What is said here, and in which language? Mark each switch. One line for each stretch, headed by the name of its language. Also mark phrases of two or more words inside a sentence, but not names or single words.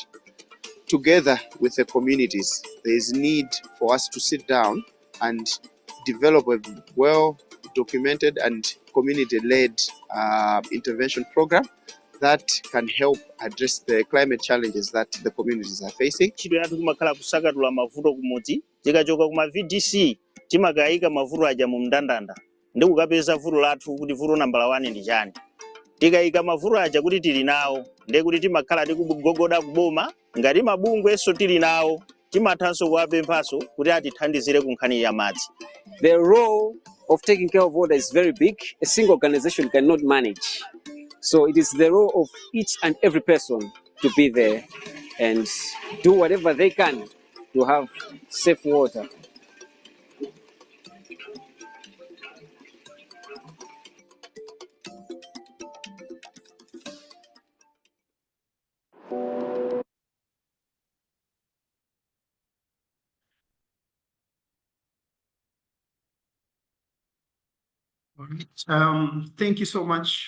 English: Together with the communities, there is need for us to sit down and develop a well-documented and community-led intervention program that can help address the climate challenges that the communities are facing.
Nyanja: Timakhala kusakatula mavuto kumudzi tikachoka kuma VDC timagayika mavuto aja mu mndandanda ndi kukapeza vuto lathu kuti vuto nambala 1 ndi chani. Tikayika mavuto aja kuti tili nawo ndi kuti timakhala tikugogoda kuboma ngati mabungwe so tili nawo timathanso kuwapemphaso kuti atithandizire ku nkhani ya madzi.
English: The role of taking care of water is very big. A single organization cannot manage. So it is the role of each and every person to be there and do whatever they can to have safe water. Thank you so much.